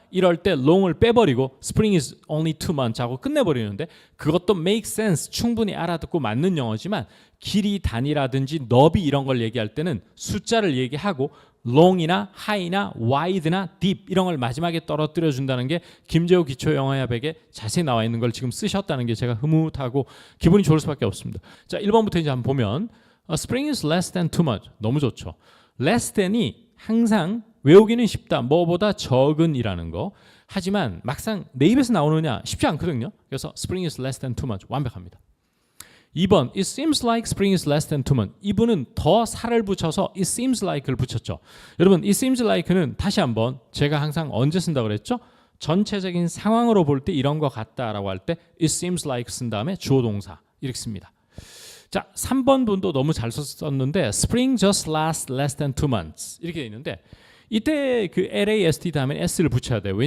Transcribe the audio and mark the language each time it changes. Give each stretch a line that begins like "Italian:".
Korean: 이럴 때 long을 빼버리고
English: Spring is only 2 months
Korean: 하고 끝내버리는데 그것도
English: make sense
Korean: 충분히 알아듣고 맞는 영어지만 길이 단위라든지 너비 이런 걸 얘기할 때는 숫자를 얘기하고 long이나 high나 wide나 deep 이런 걸 마지막에 떨어뜨려 준다는 게 김재호 기초 영어야백에 자세히 나와 있는 걸 지금 쓰셨다는 게 제가 흐뭇하고 기분이 좋을 수밖에 없습니다. 자, 1번부터 이제 한번 보면
English: Spring is less than 2 months.
Korean: 너무 좋죠. less than이 항상 외우기는 쉽다. 뭐보다 적은이라는 거. 하지만 막상 내 입에서 나오느냐 쉽지 않거든요. 그래서
English: Spring is less than 2 months.
Korean: 완벽합니다.
English: 2번 It seems like spring is less than 2 months.
Korean: 이분은 더 살을 붙여서
English: It seems like
Korean: 를 붙였죠. 여러분 It seems like는 다시 한번 제가 항상 언제 쓴다고 그랬죠? 전체적인 상황으로 볼 때 이런 거 같다라고 할 때
English: It seems like
Korean: 쓴 다음에 주어 동사 이렇게 씁니다. 자, 3번 분도 너무 잘 썼는데
English: Spring just lasts less than 2 months
Korean: 이렇게 돼 있는데 이때 그 LAST 다음에 S를 붙여야 돼요.